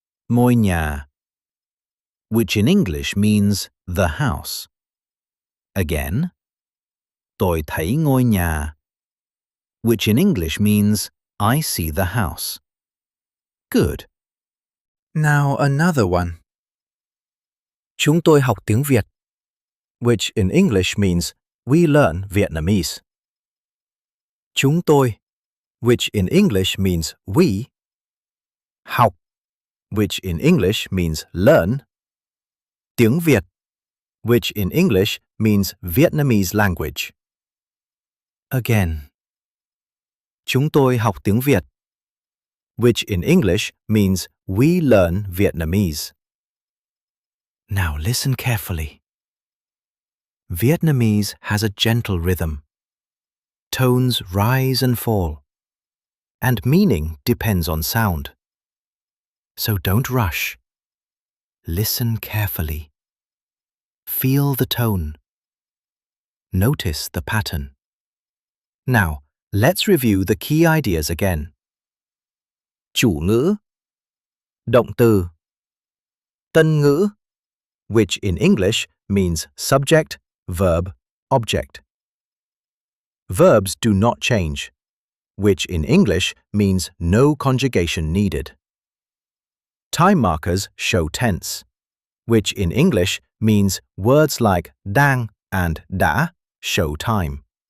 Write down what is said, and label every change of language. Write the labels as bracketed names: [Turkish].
[Vietnamese] Ngôi nhà, [English] which in English means the house. Again. [Vietnamese] Tôi thấy ngôi nhà, [English] which in English means I see the house. Good. Now another one. [Vietnamese] Chúng tôi học tiếng Việt, [English] which in English means we learn Vietnamese. [Vietnamese] Chúng tôi, [English] which in English means we. [Vietnamese] Học, [English] which in English means learn. [Vietnamese] Tiếng Việt, [English] which in English means Vietnamese language. Again. [Vietnamese] Chúng tôi học tiếng Việt, [English] which in English means we learn Vietnamese. Now listen carefully. Vietnamese has a gentle rhythm. Tones rise and fall, and meaning depends on sound. So don't rush. Listen carefully. Feel the tone. Notice the pattern. Now, let's review the key ideas again. [Vietnamese] Chủ ngữ, động từ, tân ngữ, [English] which in English means subject, verb, object. Verbs do not change, which in English means no conjugation needed. Time markers show tense, which in English means words like đang and đã show time.